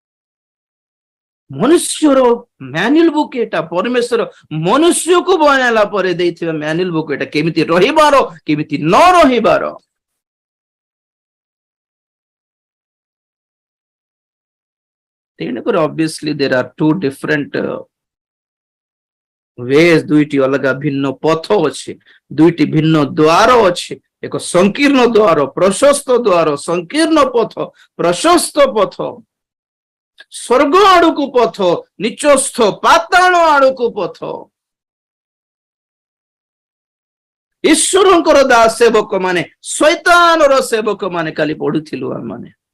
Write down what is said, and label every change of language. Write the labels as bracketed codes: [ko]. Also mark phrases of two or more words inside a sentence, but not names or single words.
[or] ଡୋଣ୍ଟସ। ମନୁଷ୍ୟର [en] manual book [or] ଏଟା, ପରମେଶ୍ୱର ମନୁଷ୍ୟକୁ ବନାଇଲା ପରେ ଦେଇଥିବା [en] manual book [or] ଏଟା, କେମିତି ରହିବାର କେମିତି ନ ରହିବାର। ତେଣୁକରି [en] obviously there are two different ways, [or] ଦୁଇଟି ଅଲଗା ଭିନ୍ନ ପଥ ଅଛି, ଦୁଇଟି ଭିନ୍ନ ଦ୍ୱାର ଅଛି। ଏକ ସଂକୀର୍ଣ୍ଣ ଦ୍ୱାର, ପ୍ରଶସ୍ତ ଦ୍ୱାର, ସଂକୀର୍ଣ୍ଣ ପଥ, ପ୍ରଶସ୍ତ ପଥ, ସ୍ୱର୍ଗ ଆଡକୁ ପଥ, ନିଚସ୍ଥ ପାତାଳ ଆଡକୁ ପଥ। ଈଶ୍ୱରଙ୍କର ଦାସ ସେବକ ମାନେ, ଶୈତାନର ସେବକ ମାନେ, କାଲି ପଢୁଥିଲୁ ଆମେ।